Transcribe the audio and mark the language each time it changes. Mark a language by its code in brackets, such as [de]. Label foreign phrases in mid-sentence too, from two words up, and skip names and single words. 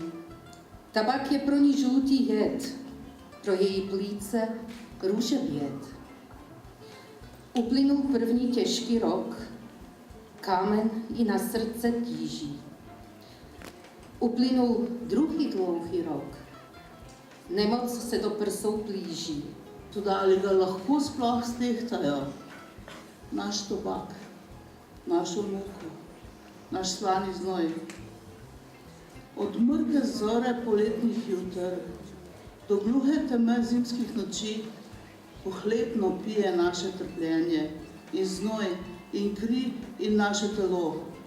[cs] Tabák je pro ní žlutý jed, pro její plíce růže běd. Uplynul první těžký rok, kámen i na srdce tíží. Uplynul druhý dlouhý rok, nemoc se do prsou plíží. [sl] Toda ali ga lahko sploh stehtajo? Naš tobak, našo muko, naš slani znoj. Od mrke zore poletnih juter do gluhe teme zimskih noči pohlepno pije naše trpljenje in znoj in kri in naše telo.